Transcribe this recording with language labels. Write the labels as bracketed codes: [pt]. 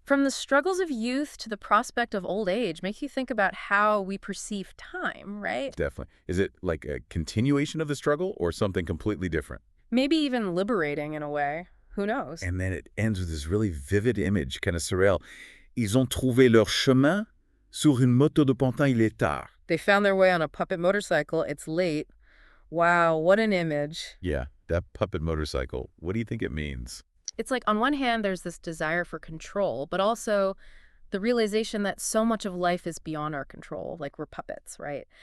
[en] From the struggles of youth to the prospect of old age, makes you think about how we perceive time, right? Definitely. Is it like a continuation of the struggle or something completely different? Maybe even liberating in a way. Who knows? And then it ends with this really vivid image, kind of surreal. [fr] Ils ont trouvé leur chemin sur une moto de pantin, il est tard. [en] They found their way on a puppet motorcycle. It's late. Wow, what an image. Yeah, that puppet motorcycle. What do you think it means? It's like on one hand, there's this desire for control, but also the realization that so much of life is beyond our control, like we're puppets, right?